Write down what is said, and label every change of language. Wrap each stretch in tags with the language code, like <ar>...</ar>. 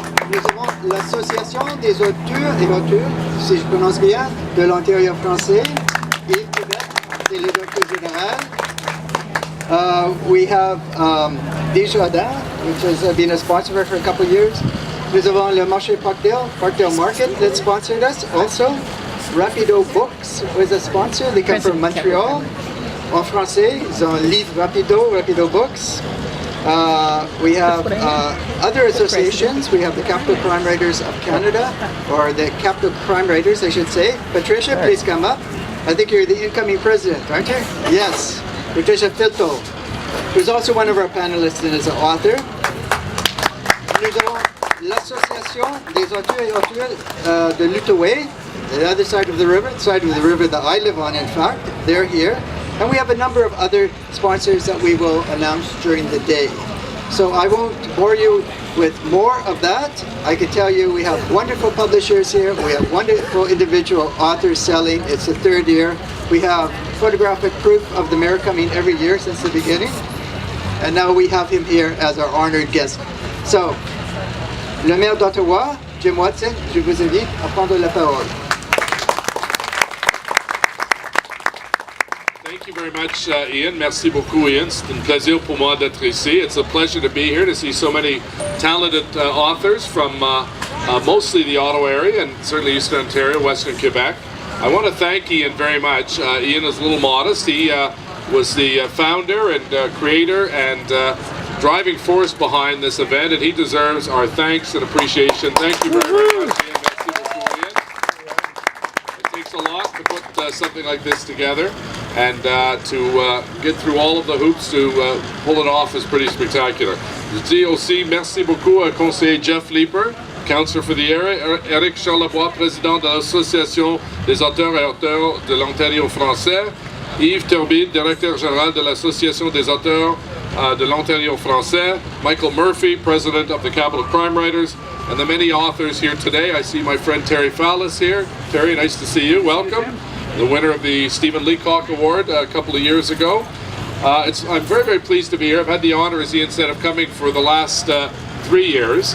<fr>Nous avons l'Association des auteurs et auteurs, si je prononce bien, de l'Ontario français. Yves Québec, c'est le directeur général.</fr> <en>We have Desjardins, which has been a sponsor for a couple of years.</en> <fr>Nous avons le marché Parkdale Market</fr> <en>that sponsored us also. Rapido Books was a sponsor. They come from Montreal.</en> <fr>En français, ils ont livre Rapido Books.</fr> <en>We have other associations. We have the Capital Crime Writers of Canada, or the Capital Crime Writers, I should say. Patricia, please come up. I think you're the incoming president, aren't you? Yes. Patricia Filto, who's also one of our panelists and is an author.</en> <fr>Nous avons l'Association des auteurs et auteurs de l'Outaouais,</fr> <en>the other side of the river that I live on, in fact. They're here. And we have a number of other sponsors that we will announce during the day. So I won't bore you with more of that. I can tell you we have wonderful publishers here. We have wonderful individual authors selling. It's the third year. We have photographic proof of the mayor coming every year since the beginning. And now we have him here as our honored guest.</en> <fr>So, le maire d'Ottawa, Jim Watson, je vous invite à prendre la parole.</fr> <en>Thank you very much, Ian.</en> <fr>Merci beaucoup, Ian. C'est un plaisir pour moi d'être ici.</fr> <en>It's a pleasure to be here to see so many talented authors from mostly the Ottawa area and certainly Eastern Ontario, Western Quebec. I want to thank Ian very much. Ian is a little modest. He was the founder and creator and driving force behind this event, and he deserves our thanks and appreciation. Thank you very, very much, Ian.</en> <fr>Merci beaucoup, Ian.</fr> <en>It takes a lot to put something like this together, and to get through all of the hoops to pull it off is pretty spectacular.</en> <fr>Je dis aussi merci beaucoup à conseiller Jeff Leeper,</fr> <en>Councillor for the area,</en> <fr>Eric Charlebois, président de l'Association des auteurs et auteurs de l'Ontario français, Yves Turbide, directeur général de l'Association des auteurs</fr> <en>de l'Ontario français, Michael Murphy, president of the Capital Crime Writers, and the many authors here today. I see my friend Terry Fallis here. Terry, nice to see you. Welcome. The winner of the Stephen Leacock Award a couple of years ago. I'm very, very pleased to be here. I've had the honor, as Ian said, of coming for the last 3 years.</en>